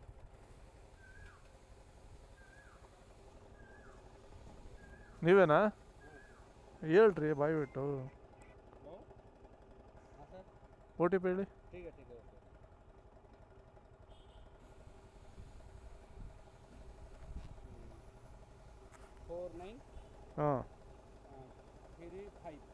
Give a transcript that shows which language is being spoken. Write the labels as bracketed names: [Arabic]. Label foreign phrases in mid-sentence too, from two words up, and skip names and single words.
[Kannada] ನೀವೇನಾ? ಹೇಳ್ರಿ ಬಾಯ್ ಬಿಟ್ಟು [Hindi] हेलो हाँ सर [Kannada] ಓ ಟಿ ಪಿ ಹೇಳಿ. [Hindi] ठीक है ओके 49 ಹಾಂ 35